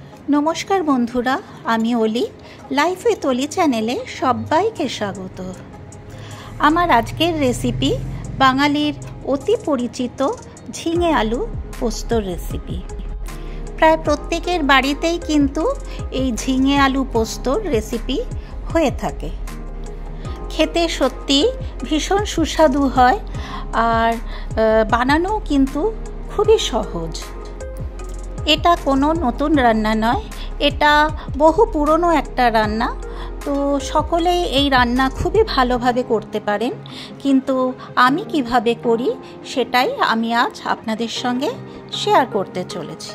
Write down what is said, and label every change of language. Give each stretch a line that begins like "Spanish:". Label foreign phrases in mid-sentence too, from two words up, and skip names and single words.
Bangla: নমস্কার বন্ধুরা, আমি অলি লাইফ উইথ অলি চ্যানেলে সবাইকে স্বাগত। আমার আজকের রেসিপি বাঙালির অতি পরিচিত ঝিঙে আলু পোস্তর রেসিপি। প্রায় প্রত্যেকের বাড়িতেই কিন্তু এই ঝিঙে আলু পোস্তর রেসিপি হয়ে থাকে। খেতে সত্যি ভীষণ সুস্বাদু হয় আর বানানো কিন্তু খুবই সহজ। এটা কোনো নতুন রান্না নয়, এটা বহু পুরনো একটা রান্না। তো সকলেই এই রান্না খুবই ভালোভাবে করতে পারেন, কিন্তু আমি কিভাবে করি সেটাই আমি আজ আপনাদের সঙ্গে শেয়ার করতে চলেছি।